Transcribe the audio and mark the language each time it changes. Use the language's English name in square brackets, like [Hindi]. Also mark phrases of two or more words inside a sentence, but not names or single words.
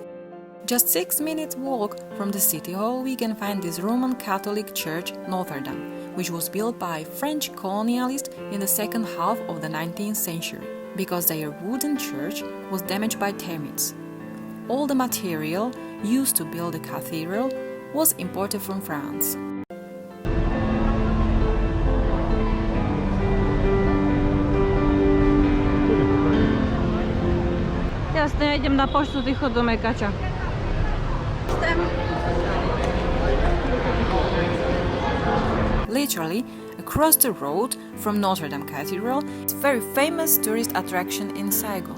[English] Just 6 minutes walk from the city hall we can find this Roman Catholic church Notre Dame, which was built by French colonialists in the second half of the 19th century, because their wooden church was damaged by termites. All the material used to build the cathedral was imported from France. [Slovak] Jasne, ja idem na poštu ticho do Mekača. [English] Literally, across the road from Notre Dame Cathedral, it's a very famous tourist attraction in Saigon.